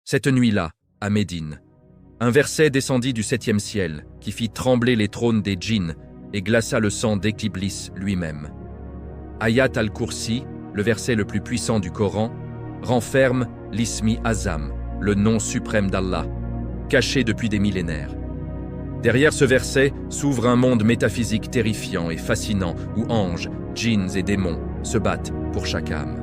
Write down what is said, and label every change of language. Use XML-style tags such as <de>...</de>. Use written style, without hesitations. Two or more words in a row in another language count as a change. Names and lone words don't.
<fr>Cette nuit-là, à Médine, un verset descendit du 7e ciel qui fit trembler les trônes des djinns et glaça le sang d'Iblis lui-même. Ayat al-Kursi, le verset le plus puissant du Coran, renferme l'</fr> <ar>اسم أعظم,</ar> <fr>le nom suprême d'Allah, caché depuis des millénaires. Derrière ce verset s'ouvre un monde métaphysique terrifiant et fascinant où anges, djinns et démons se battent pour chaque âme.</fr>